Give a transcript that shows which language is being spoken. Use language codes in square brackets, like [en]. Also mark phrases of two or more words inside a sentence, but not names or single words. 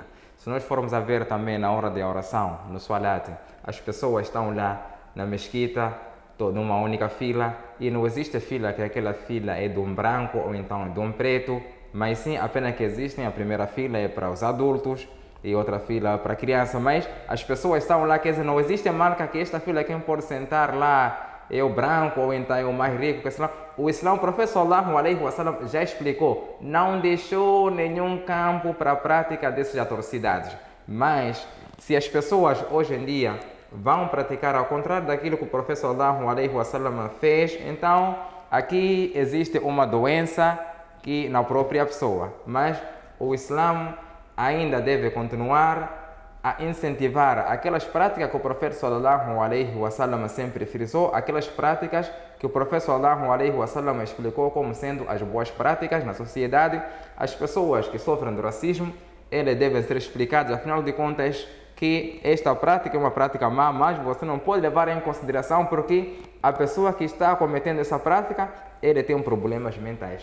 [pt] Se nós formos a ver também na hora da oração, no Salat, as pessoas estão lá na mesquita, numa única fila, e não existe fila que aquela fila é de um branco ou então de um preto, mas sim apenas que existem, a primeira fila é para os adultos e outra fila para criança, mas as pessoas estão lá, quer dizer, não existe marca que esta fila quem pode sentar lá é o branco ou então é o mais rico. O Islã, o profeta [ar] صلى الله عليه وسلم [pt] já explicou, não deixou nenhum campo para a prática dessas atrocidades. Mas se as pessoas hoje em dia vão praticar ao contrário daquilo que o profeta [ar] صلى الله عليه وسلم [pt] fez, então aqui existe uma doença que na própria pessoa. Mas o Islã ainda deve continuar a incentivar aquelas práticas que o profeta [ar] صلى الله عليه وسلم [pt] sempre frisou, aquelas práticas que o profeta [ar] صلى الله عليه وسلم [pt] explicou como sendo as boas práticas na sociedade. As pessoas que sofrem do racismo, elas devem ser explicadas, afinal de contas, que esta prática é uma prática má, mas você não pode levar em consideração porque a pessoa que está cometendo essa prática, ele tem problemas mentais.